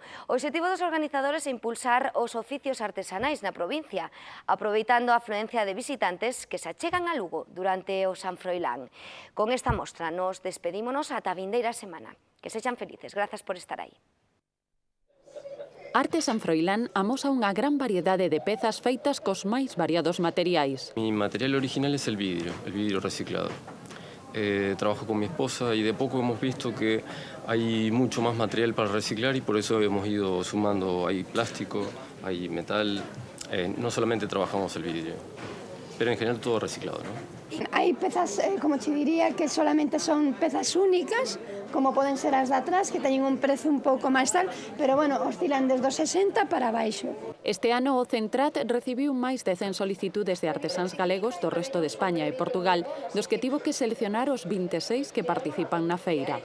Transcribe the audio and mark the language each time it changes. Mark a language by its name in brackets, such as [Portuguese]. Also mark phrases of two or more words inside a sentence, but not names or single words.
[Galician] O obxectivo dos organizadores é impulsar os oficios artesanais na provincia, aproveitando a afluencia de visitantes que se achegan a Lugo durante o San Froilán. Con esta mostra nos despedímonos ata a vindeira semana. Que sexan felices. Grazas por estar aí. Arte San Froilán amosa unha gran variedade de pezas feitas cos máis variados materiais. [Spanish] Mi material original es el vidrio reciclado. Trabajo con mi esposa y de poco hemos visto que hay mucho más material para reciclar y por eso hemos ido sumando, hay plástico, hay metal, no solamente trabajamos el vidrio, pero en general todo reciclado, ¿no? [Galician] Hai pezas, [Spanish] como te diría, [Galician] que solamente son pezas únicas, como poden ser as de atrás, que teñen un prezo un pouco máis tal, pero, bueno, oscilan desde os 60 para baixo. Este ano o Centrat recibiu máis de 100 solicitudes de artesáns galegos do resto de España e Portugal, dos que tivo que seleccionar os 26 que participan na feira.